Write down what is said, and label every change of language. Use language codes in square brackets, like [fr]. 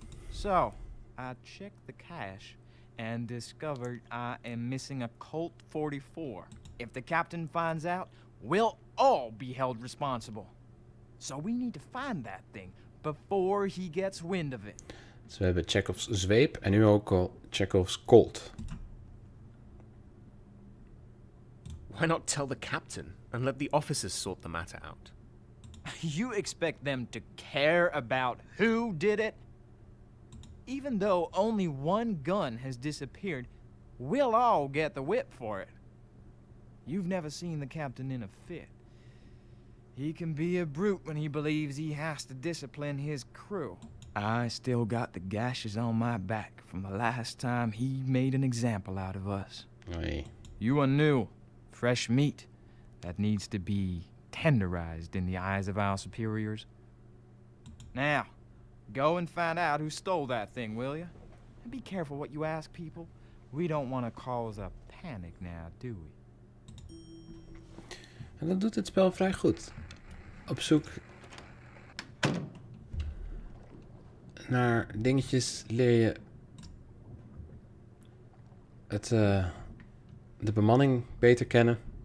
[en] So, I checked the cache and discovered I am missing a Colt 44. If the captain finds out, we'll all be held responsible. So we need to find that thing before he gets wind of it. [nl] Dus we hebben Chekhov's zweep en nu ook al Chekhov's Colt. [en] Why not tell the captain and let the officers sort the matter out? You expect them to care about who did it? Even though only one gun has disappeared, we'll all get the whip for it. You've never seen the captain in a fit. He can be a brute when he believes he has to discipline his crew. I still got the gashes on my back from the last time he made an example out of us. [nl] Oei. [en] You are new, fresh meat that needs to be tenderized in the eyes of our superiors. Now, go and find out who stole that thing, will you? And be careful what you ask people. We don't want to cause a panic now, do we? [nl] En dat doet het spel vrij goed. Op zoek naar dingetjes leer je de bemanning beter kennen.